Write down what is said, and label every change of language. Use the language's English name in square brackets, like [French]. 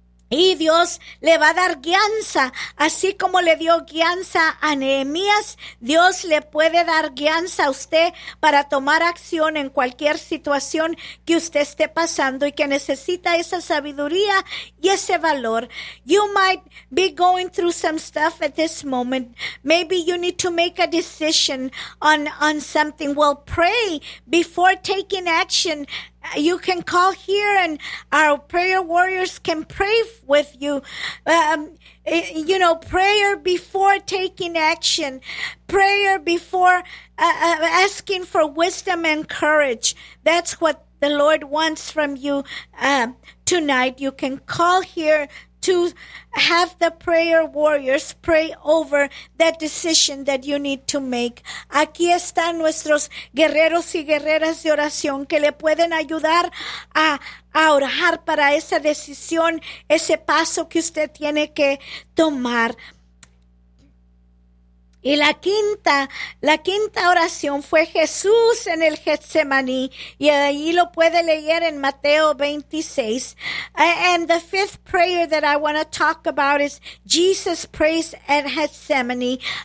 [Spanish] Y Dios le va a dar guianza, así como le dio guianza a Nehemías. Dios le puede dar guianza a usted para tomar acción en cualquier situación que usted esté pasando y que necesita esa sabiduría y ese valor. [English] You might be going through some stuff at this moment. Maybe you need to make a decision on something. Well, pray before taking action. You can call here and our prayer warriors can pray with you. You know, prayer before taking action, prayer before asking for wisdom and courage. That's what the Lord wants from you tonight. You can call here to have the prayer warriors pray over that decision that you need to make. [Spanish] Aquí están nuestros guerreros y guerreras de oración que le pueden ayudar a orar para esa decisión, ese paso que usted tiene que tomar. Y la quinta oración fue Jesús en el Getsemaní. Y ahí lo puede leer en Mateo 26. [English] And the fifth prayer that I want to talk about is Jesus prays at Getsemaní.